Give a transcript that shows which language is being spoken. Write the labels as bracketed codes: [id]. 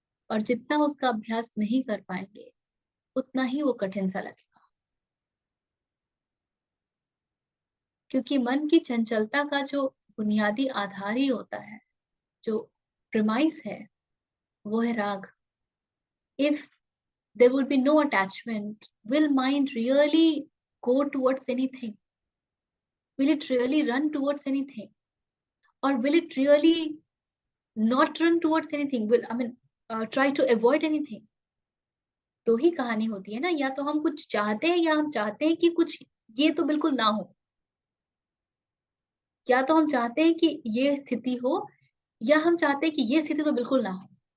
[hi] और जितना उसका अभ्यास नहीं कर पाएंगे, उतना ही वो कठिन सा लगेगा। क्योंकि मन की चंचलता का जो बुनियादी आधार ही होता है, जो प्रिमाइस है, वो है राग। [en] If there would be no attachment, will mind really go towards anything? Will it really run towards anything? Or will it really not run towards anything? Will, I mean, try to avoid anything? [hi] तो ही कहानी होती है ना, या तो हम कुछ चाहते हैं, या हम चाहते हैं कि कुछ ये तो बिल्कुल ना हो, या तो हम चाहते हैं कि ये स्थिति हो, या हम चाहते हैं कि ये स्थिति तो बिल्कुल ना हो।